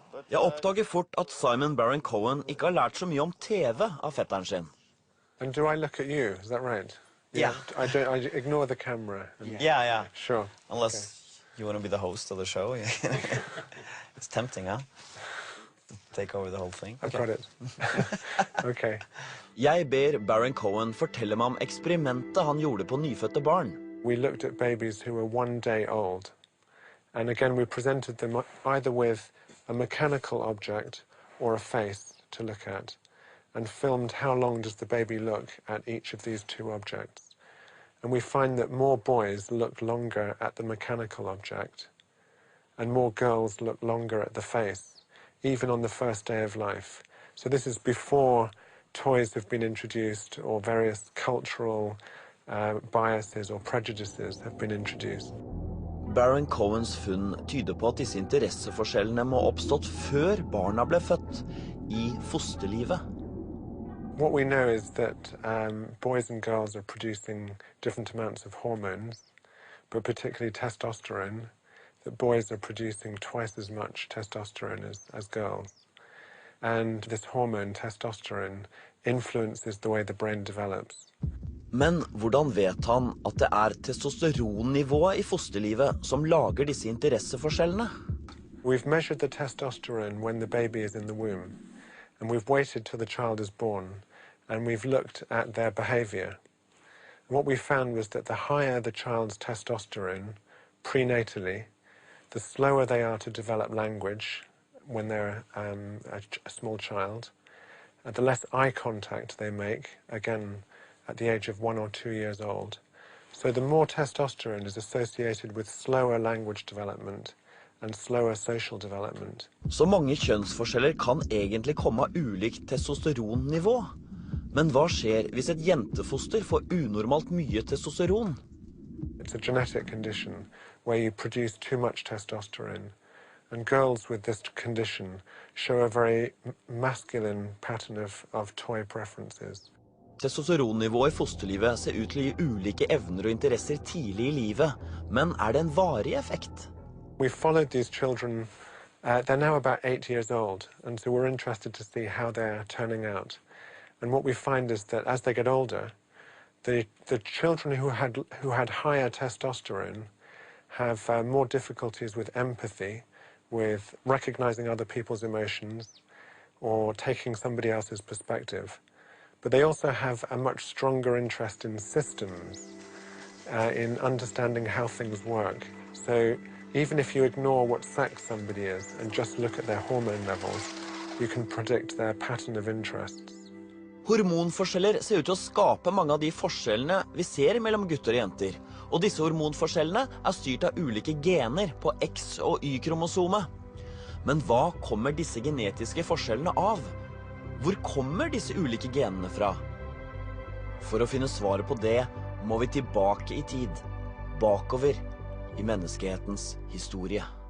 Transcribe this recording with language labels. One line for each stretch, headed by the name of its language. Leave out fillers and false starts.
Norwegian: Jeg oppdager fort at Simon Baron-Cohen ikke har lært så mye om TV av fetteren sin.
English: And do I look at you? Is that right? Yeah. I ignore the camera. Yeah. Sure. Unless you want to be the host of the show. It's tempting, huh? To take over the whole thing. I've got it. Okay.
Norwegian: Jeg ber Baron-Cohen fortelle meg om eksperimentet han gjorde på nyfødte barn.
English: We looked at babies who were 1 day old. And again, we presented them either with a mechanical object or a face to look at, and filmed how long does the baby look at each of these two objects. And we find that more boys look longer at the mechanical object, and more girls look longer at the face, even on the first day of life. So this is before toys have been introduced or various cultural biases or prejudices have been introduced.
Norwegian: Baron-Cohens funn tyder på at disse interesseforskjellene må ha oppstått før barna ble født, i fosterlivet.
English: What we know is that boys and girls are producing different amounts of hormones, but particularly testosterone, that boys are producing twice as much testosterone as girls. And this hormone, testosterone, influences the way the brain develops.
Norwegian: Men hvordan vet han at det er testosteronnivået i fosterlivet som lager disse interesseforskjellene? We've measured the testosterone when the baby is in the womb, and we've waited till the child is born, and we've looked at their behavior. And what we found was that the higher the child's testosterone prenatally, the slower they are to develop language when they're a small child, and the less eye contact they make, again, at the age of 1 or 2 years old. So the more testosterone is associated with slower language development and slower social development. Så mange kjønnsforskjeller kan egentlig komme av ulikt testosteronnivå. Men hva skjer hvis et jentefoster får unormalt mye testosteron?
English: It's a genetic condition where you produce too much testosterone, and girls with this condition show a very masculine pattern of toy preferences.
Norwegian: Testosteronnivået i fosterlivet ser ut til å gi ulike evner og interesser tidlig i livet, men det en varig effekt?
English: We followed these children, they're now about 8 years old, and so we're interested to see how they're turning out. And what we find is that as they get older, the children who had higher testosterone have more difficulties with empathy, with recognizing other people's emotions, or taking somebody else's perspective. But they also have a much stronger interest in systems, in understanding how things work. So even if you ignore what sex somebody is and just look at their hormone levels, you can predict their pattern of interests.
Norwegian: Hormonforskjeller ser ut til å skape mange av de forskjellene vi ser mellom gutter og jenter. Og disse hormonforskjellene styrt av ulike gener på X- og Y-kromosomet. Men hva kommer disse genetiske forskjellene av? Hvor kommer disse ulike genene fra? For å finne svaret på det må vi tilbake i tid, bakover i menneskehetens historie.